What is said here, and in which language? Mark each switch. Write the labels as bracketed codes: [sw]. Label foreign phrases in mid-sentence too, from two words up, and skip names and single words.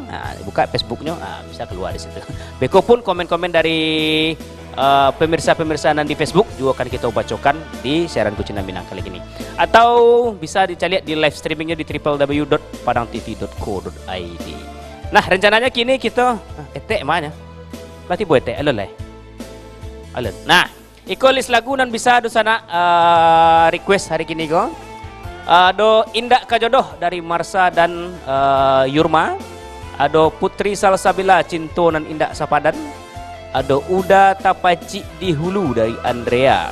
[id] Buka Facebooknya, bisa keluar di situ. Beko pun komen-komen dari pemirsa-pemirsa di Facebook juga akan kita bacakan di siaran Kucinan Minang kali ini. Atau bisa dicari di [en] live streamingnya [id] di www.padangtv.co.id. [min] Nah, rencananya kini kita etek mana? Berarti buat etek alun lah. Alun. Nah, iko list lagu dan bisa do sana request hari kini go. [id] Ada Indak Kajodoh dari Marsha dan Yurma. Ada Putri Salsabila Cinto dan Indak Sapadan. Ada Uda Tapaci di Hulu dari Andrea.